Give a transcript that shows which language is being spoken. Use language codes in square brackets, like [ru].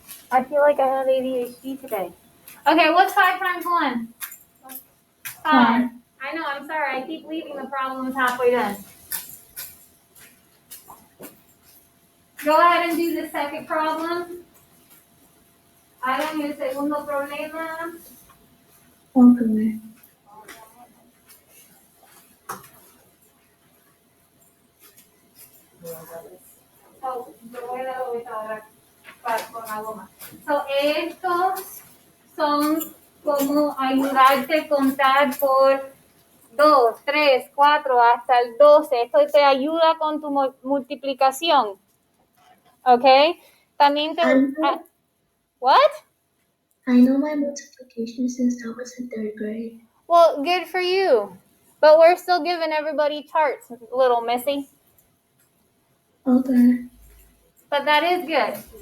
[en] I feel like I have ADHD today. Okay, what's 5 times 1? 5. I know, I'm sorry. I keep leaving the problems halfway done. Go ahead and do the second problem. [es] Hagan el segundo problema. [en] Okay. [es] So, yo voy a dar ahorita ahora con la goma. So, estos son como ayudarte a contar por 2, 3, 4 hasta el 12. Esto te ayuda con tu multiplicación. ¿Ok? También te... [en] what? I know my multiplication since I was in 3rd grade. Well, good for you. But we're still giving everybody charts, little Missy. Okay. But that is good.